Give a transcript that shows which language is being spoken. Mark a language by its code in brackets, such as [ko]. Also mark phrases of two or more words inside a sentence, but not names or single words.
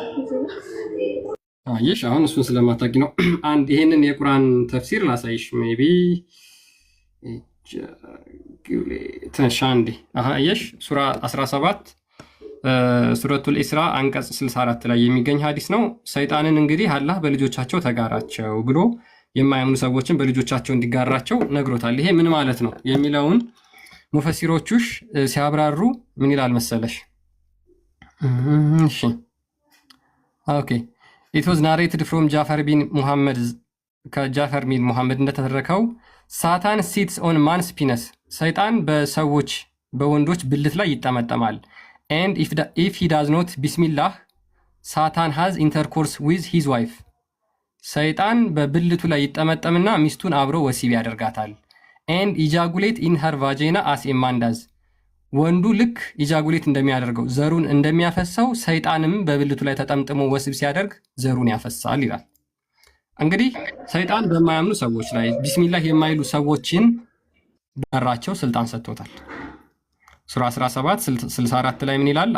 [am] አየሽ አሁን እሱን ስለማታውቂ ነው። አንድ ይሄንን የቁርአን ተፍሲር ላሳይሽ። ሜቢ ተንሻንዲ አየሽ ሱራ 17 ሱረቱል ኢስራ አንቀጽ 64 ላይ የሚገኝ ሐዲስ ነው። ሰይጣንን እንግዲህ አላህ በልጆቻቸው ተጋራቸው ብሎ የማያምኑ ሰዎችን በልጆቻቸው እንዲጋራቸው ነግሮታል። ይሄ ምን ማለት ነው የሚለውን ሙፈሲሮቹሽ ሲያብራሩ ምን ይላል መሰለሽ? እሺ ኦኬ [en] It was narrated from Jafar bin Muhammad [am] ከጃፈር bin ሙሐመድ እንደተተረከው [en] Satan sits on man's penis [am] ሰይጣን በሰዎች በወንዶች ብልት ላይ ይጠመጠማል። [en] and if he does not ቢስሚላህ ሳታን has intercourse with his wife ሰይጣን [am] በብልቱ ላይ ይጠመጠምና ሚስቱን አብሮ ወሲብ ያደርጋታል። [en] and ejaculate in her vagina as a man does [am] ወንዱ ልክ ኢጃጉሌት እንደሚያደርገው ዘሩን እንደሚያፈሳው ሰይጣንም በብልቱ ላይ ተጠምጥሞ ወሲብ ሲያደርግ ዘሩን ያፈሳል ይላል። እንግዲህ ሰይጣን በማያምኑ ሰዎች ላይ ቢስሚላህ የማይሉ ሰዎችን በራቸው ስልጣን ሰጥቶታል። ሱራ 17 64 ላይ ምን ይላል?